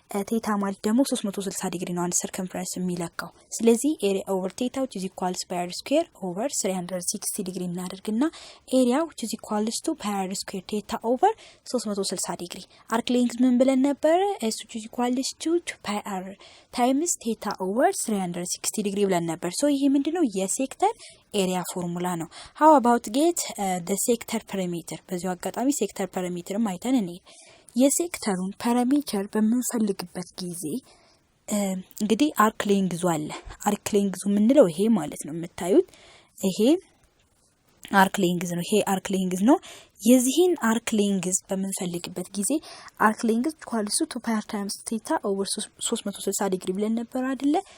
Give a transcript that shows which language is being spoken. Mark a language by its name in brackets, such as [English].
[Amharic] ቴታ ማለት ደግሞ 360 ዲግሪ ነው አንድ ሰርከምፈረንስ የሚለካው። ስለዚህ ኤሪያ ኦቨር ቴታ [English] which is equals [Amharic] ፓይ አር ስኩዌር ኦቨር 360 ዲግሪ እናደርግና ኤሪያ which is equals to ፓይ አር ስኩዌር ቴታ ኦቨር 360 ዲግሪ። አርክ ሌንግዝ ምን ብለን ነበር? s which is equals to ፓይ አር ታይምስ ቴታ ኦቨር 360 ዲግሪ ብለን ነበር። ሶ ይሄ ምንድነው? የሴክተር ኤሪያ ፎርሙላ ነው። [English] how about get the sector perimeter? [Amharic] በዚሁ አጋጣሚ ሴክተር ፐራሜትርም አይተን እንሂድ። የሴክተሩን ፓራሜትር በምንፈልግበት ጊዜ እንግዲህ አርክ ሌንግዙ አለ። አርክ ሌንግዙ የምንለው ይሄ ማለት ነው። የምታዩት ይሄ አርክ ሌንግዝ ነው። ይሄ አርክ ሌንግዝ ነው። የዚህን አርክ ሌንግዝ በምንፈልግበት ጊዜ አርክ ሌንግዝ ኢኳልስ ቱ ፓይ ታይምስ ቴታ ኦቨር 360 ዲግሪ ብለን ነበር አይደለ?